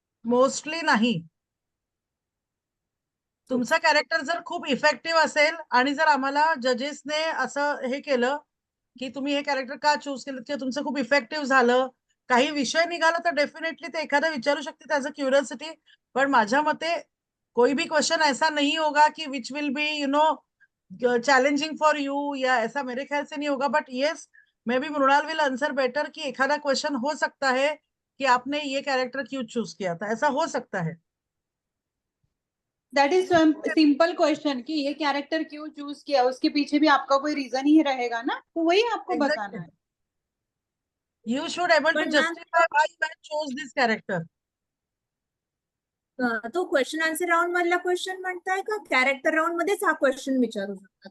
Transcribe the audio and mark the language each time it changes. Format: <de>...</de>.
<mr>Mostly नाही. तुमचा character जर खूप इफेक्टिव्ह असेल आणि जर आम्हाला जजेसने असं हे केलं की तुम्ही हे कॅरेक्टर का चूज केलं किंवा तुमचं खूप इफेक्टिव्ह झालं, काही विषय निघाला, तर डेफिनेटली ते एखादा विचारू शकते</mr> <en>As a curiosity.</en> <mr>पण माझ्या मते</mr> <hi>कोई भी क्वेश्चन ऐसा नहीं होगा कि</hi> <en>which will be challenging for you,</en> <hi>या ऐसा मेरे ख्याल से नहीं होगा.</hi> <en>but yes, may be Mrinal will answer better</en> <hi>कि एखादा क्वेश्चन हो सकता है कि आपने ये कैरेक्टर क्यों चूज किया था, ऐसा हो सकता है.</hi> <en>that is simple question</en> <hi>कि ये कैरेक्टर क्यों चूज किया, उसके पीछे भी आपका कोई रीजन ही रहेगा ना, तो वही आपको बताना है.</hi> <en>You should able to</en> <mr>पण ma'am-</mr> <en>justify why you have chose this character.</en> <mr>तो क्वेश्चन आन्सर राऊंड मधला क्वेश्चन म्हणताय का कॅरेक्टर राऊंड मध्येच हा क्वेश्चन विचारू शकता?</mr>